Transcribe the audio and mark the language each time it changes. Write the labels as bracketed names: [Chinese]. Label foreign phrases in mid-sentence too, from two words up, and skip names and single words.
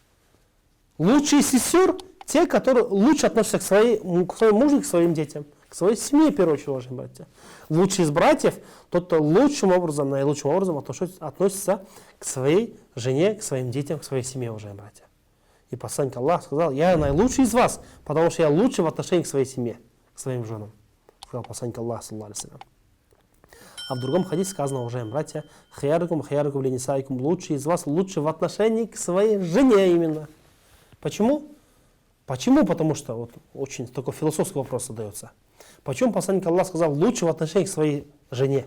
[Russian] Лучшие сестер те, которые лучше относятся к своему мужу, к своим детям, к своей семье, в первую очередь, уважаемые братья. Лучший из братьев, тот, кто лучшим образом, наилучшим образом относится к своей жене, к своим детям, к своей семье, уважаемые братья. И посланник Аллаха сказал: я наилучший из вас, потому что я лучший в отношении к своей семье, к своим женам. Сказал посланник Аллаха, [Arabic] صلى الله عليه وسلم. [Russian] А в другом хадисе сказано, уважаемые братья: [Arabic] خياركم لنسائكم, [Russian] лучший из вас, лучший в отношении к своей жене именно. Почему? Почему? Потому что вот очень такой философский вопрос задается. Почему посланник Аллаха сказал лучше в отношении к своей жене?